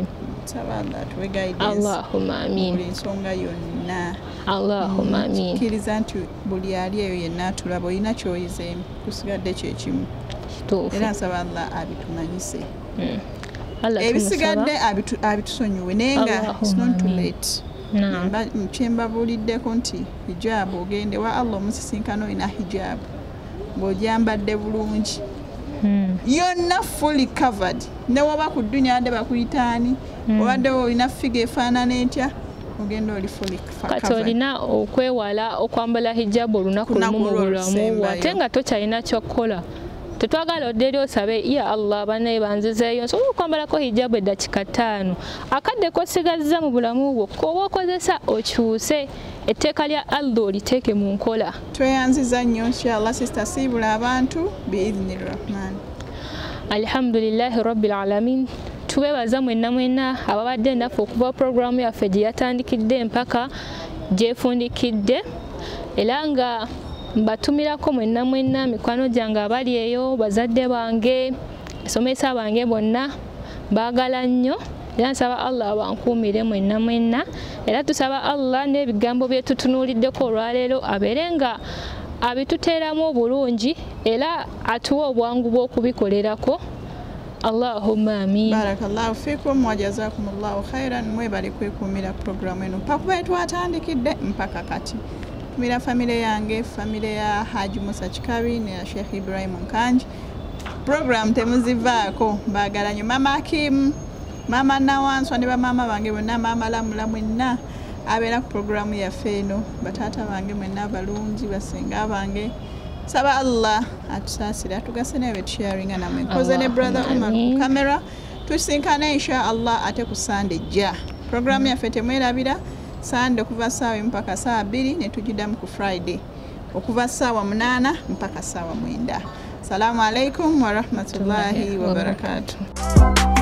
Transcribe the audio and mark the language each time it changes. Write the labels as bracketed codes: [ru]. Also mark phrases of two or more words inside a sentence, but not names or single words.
[lg] Saba Allah tuwe guidance. [ar] اللهم آمين. [lg] Buli nsonga yonna. [ar] اللهم آمين. [lg] Kkiriza nti buli ali eyo yenna atulaba olina ky'oyizeemu kusigadde kyekimu. Era nsaba Allah abitumanyise. Ebisigadde abitusonyiwe naye nga [en] it's not too late. [lg] Kyembabuuliddeko nti hijabu ogende wa Allah omusisinkano olina hijabu ng'ogyambadde bulungi yonna [en] fully covered [lg] ne waba ku ddunyaa wadde bakuyitaani obadde olina figa efaanana etya ogenda oli fully kati olina okwewala okwambala hijab olunaku lumu mu bulamu ate nga tokyalina kyokkola. Tetwagala oddeeri osabe ya Allah banaye banzizeeyo nsobola okwambalako hijab eddakiika 5 akadde kosigaza mu bulamu bwo koba okozesa okyuse etteeka lya Allah oliteeke mu nkola. Tweyanziza nnyo inshallah sister siibula abantu [ar] بإذن الرحمن. الحمد لله رب العالمين. [lg] Tubebaza mwenna ababadde naffe okuva programu yaffe gye yatandikidde mpaka gyefundikidde era nga mbatumirako mwenna mikwano gyange abali eyo bazadde bange basomesa bange bonna baagala nnyo era nsaba Allah abankuumire mwenna era tusaba Allah n'ebigambo bye tutunuuliddeko olwaleero abeere nga abituteeramu obulungi era atuwa obwangu bw'okubikolerako. [ar] اللهم آمين. بارك الله فيكم وجزاكم الله خيرا. [lg] Mwebale kwekuumira programu eno pakuba twatandikidde mpaka kati. Tumira family yange, family ya Haji Musa Chikabi ne ya Sheikh Ibrahim Nkanji. Program temuzivaako baagala nnyo Mama Akim, Mama Nawanswa ne bamama bange bonna, Mama Lamula mwenna abeera ku programu yaffe eno, bataata bange mwenna abalungi, basenga bange. Saba Allah atusaasire atugase naye sharinga namwe nkoze ne brother Umar ku kamera tusinkane [ar] إن شاء الله [lg] ate ku Sunday ja. Programu yaffe temwerabira Sunday kuva saawa mpaka saa 2 ne tujidamu ku Friday okuva saawa 8 mpaka saawa 9. [ar] السلام عليكم ورحمة الله وبركاته.